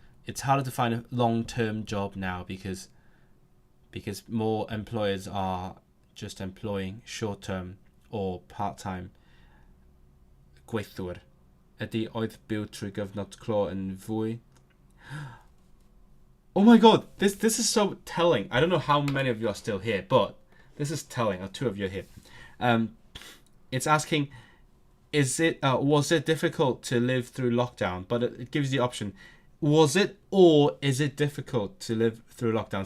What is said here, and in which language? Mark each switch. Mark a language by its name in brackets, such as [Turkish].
[English] It's harder to find a long-term job now because more employers are just employing short-term or part-time gweithwyr. [Welsh] Ydy oedd byw trwy gyfnod clo yn fwy? [English] Oh my god, this is so telling. I don't know how many of you are still here, but this is telling. 2 of you are here. It's asking, was it difficult to live through lockdown? But it gives the option. Was it or is it difficult to live through lockdown?